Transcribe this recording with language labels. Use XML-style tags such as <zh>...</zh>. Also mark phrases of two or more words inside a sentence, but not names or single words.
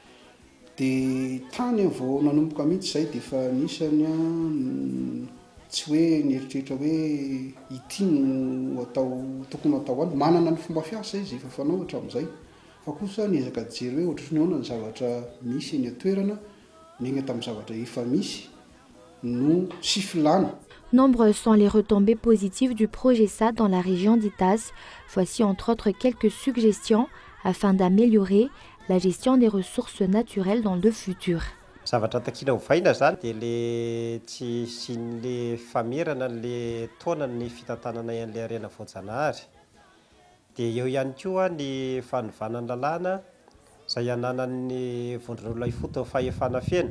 <mg>Dia tany vao nanomboka mihitsy izay dia efa nisany tsy hoe nieritreritra hoe ity no tokony atao any, manana ny fomba fiasa izy efa fanao hatramin'izay, fa kosa niezaka jery hoe ohatry ny ahoana ny zavatra misy eny an-toerana neny tamin'ny zavatra efa misy no sy filana.</mg> <fr>Nombreuses sont les retombées positives du projet SAT dans la région d'Itas. Voici entre autres quelques suggestions afin d'améliorer la gestion des ressources naturelles dans le futur.</fr> <mg>Zavatra takina hovaina zany dia le tsy sin'le famerana le taona ny fitantanana an'ilay arena voajanahary. Dia eo ihany koa ny fanovanana lalàna izay ananan'ny vondron'olona ifotony fahefana feno.</mg>